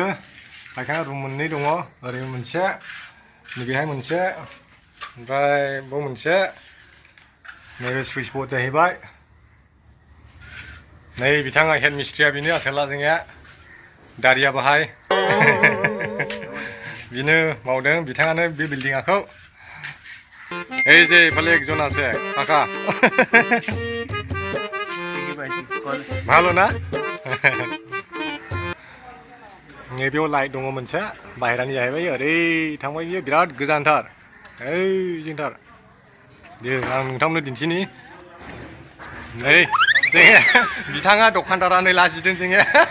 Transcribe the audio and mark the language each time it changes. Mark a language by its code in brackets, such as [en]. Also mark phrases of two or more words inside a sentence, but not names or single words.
[brx] फायखाना रुम मोननै दङ ओरै मोनसे नैबेहाय मोनसे ओमफ्राय बाव मोनसे। नैबे सुइच बर्ड जाहैबाय। नै बिथाङा हेड मिस्ट्रिया बेनो आसोला जोंनिया दारिया बाहाय। बेनो मावदों बिथाङानो बे बिल्डिंखौ। [bn] এই যে এফালে একজন আছে কাকা ভালো না [brx] नैबेयाव लाइट दङ मोनसे बाहेरानि जाहैबाय ओरै थांबाय बियो बिराद गोजानथार ओइजोंथार। दे आं नोंथांमोननो दिन्थिनि नै बिथाङा दखानदारानो लाजिदों जोङो।